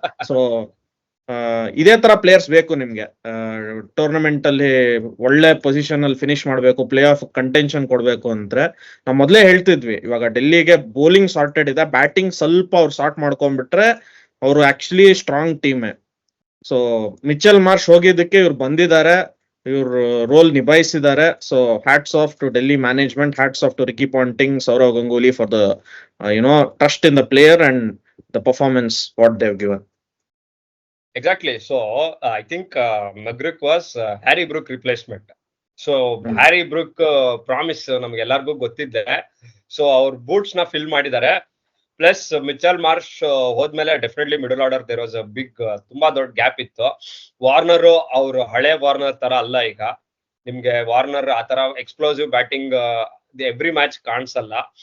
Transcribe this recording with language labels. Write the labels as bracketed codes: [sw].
[kn] So ಇದೇ ತರ players ಬೇಕು ನಿಮ್ಗೆ. ಟೂರ್ನಮೆಂಟ್ ಅಲ್ಲಿ ಒಳ್ಳೆ ಪೊಸಿಷನ್ ಅಲ್ಲಿ ಫಿನಿಶ್ ಮಾಡ್ಬೇಕು, ಪ್ಲೇ ಆಫ್ ಕಂಟೆನ್ಷನ್ ಕೊಡ್ಬೇಕು ಅಂದ್ರೆ ನಾವ್ ಮೊದ್ಲೇ ಹೇಳ್ತಿದ್ವಿ, ಇವಾಗ ಡೆಲ್ಲಿಗೆ ಬೌಲಿಂಗ್ ಸಾರ್ಟೆಡ್ ಇದೆ, ಬ್ಯಾಟಿಂಗ್ ಸ್ವಲ್ಪ ಅವ್ರು ಸಾರ್ಟ್ ಮಾಡ್ಕೊಂಡ್ಬಿಟ್ರೆ ಅವರು actually strong ಟೀಮೇ. So Mitchell Marsh ಹೋಗಿದ್ದಕ್ಕೆ ಇವ್ರು ಬಂದಿದ್ದಾರೆ, ಇವ್ರು roll ನಿಭಾಯಿಸಿದ್ದಾರೆ. [en] So hats off to Delhi management, hats off to Ricky Ponting, Sourav Ganguly for the trust in the player and the performance what they have given. Exactly. So I think Magrick was Harry Brook replacement. [kn] So Harry Brook promise ನಮ್ಗೆ ಎಲ್ಲರಿಗೂ ಗೊತ್ತಿದ್ದೆ. So ಅವ್ರ boots ನ fill ಮಾಡಿದ್ದಾರೆ. Plus Mitchell Marsh ಹೋದ್ಮೇಲೆ definitely middle order [en] there was a big, [kn] ತುಂಬಾ ದೊಡ್ಡ gap ಇತ್ತು. Warner ಅವ್ರು ಹಳೆ ವಾರ್ನರ್ ತರ ಅಲ್ಲ ಈಗ. ನಿಮ್ಗೆ ವಾರ್ನರ್ ಆತರ ಎಕ್ಸ್ಪ್ಲೋಸಿವ್ ಬ್ಯಾಟಿಂಗ್ ಎವ್ರಿ ಮ್ಯಾಚ್ ಕಾಣಿಸಲ್ಲ.